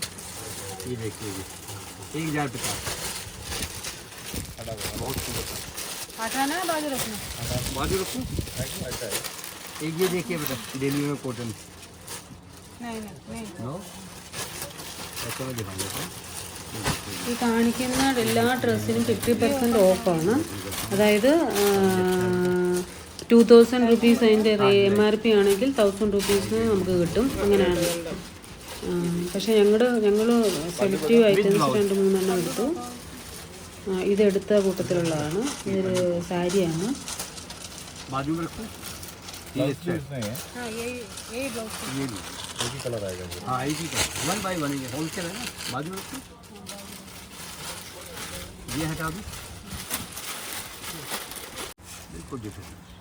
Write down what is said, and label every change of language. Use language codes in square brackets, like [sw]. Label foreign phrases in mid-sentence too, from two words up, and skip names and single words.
[hi] ये देखिए जी 1050, बहुत सुंदर। हटाना है बाजू रखना? बाजू रखो। एक ये देखिए बेटा, दिल्ली में कॉटन, नहीं नहीं नहीं, नो ऐसा मैं दिखाऊंगा। [ml] ഈ കാണിക്കുന്ന എല്ലാ ഡ്രസ്സിനും 50% ഓഫാണ്. അതായത് 2000 റുപ്പീസ് അതിൻ്റെ MRP ആണെങ്കിൽ 1000 റുപ്പീസിന് നമുക്ക് കിട്ടും, അങ്ങനെയാണ്. പക്ഷേ ഞങ്ങൾ [en] selective items [ml] 2-3 എടുത്തു. ഇതെടുത്ത കൂട്ടത്തിലുള്ളതാണ്. ഇതൊരു സാരിയാണ്. [hi] बाजू में रखो। ये इसमें है, ये ब्लाउज ये भी एक ही कलर आएगा। हाँ एक ही कलर, 1 बाय 1 है, होलसेल है ना। बाजू में रखो, ये हटा दो, बिल्कुल डिफरेंट।